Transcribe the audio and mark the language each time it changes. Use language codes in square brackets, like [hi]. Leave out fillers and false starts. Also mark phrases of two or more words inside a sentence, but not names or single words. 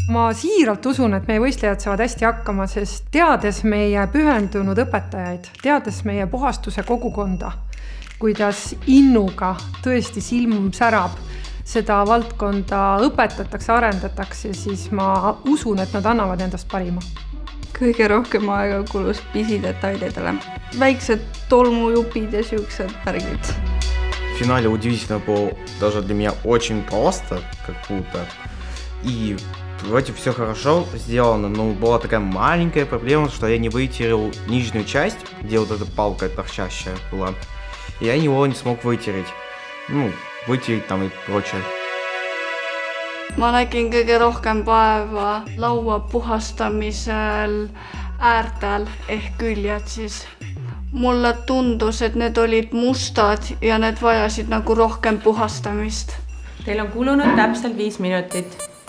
[et] ma siiralt usun, et meie võistlejad saavad hästi hakkama, sest teades meie pühendunud õpetajaid, teades meie puhastuse kogukonda, kuidas innuga tõesti silm särab, seda valdkonda õpetatakse, arendatakse, siis ma usun, et nad annavad endast parima. Kõige rohkem aega kulus pisidetailidele. Väiksed tolmujupid ja siuksed värgid. [ru] В финале удивительно было даже для меня очень просто, как будто. И вроде все хорошо сделано, но была такая маленькая проблема, что я не вытерел нижнюю часть, где вот эта палка торчащая была. И я его не смог вытереть. Вытереть там и прочее. [et] Ma nägin kõige rohkem päeva laua puhastamisel äärtel ehk küljed siis. Mulle tundus, et need olid mustad ja need vajasid nagu rohkem puhastamist. Teil on kulunud täpselt 5 minutit.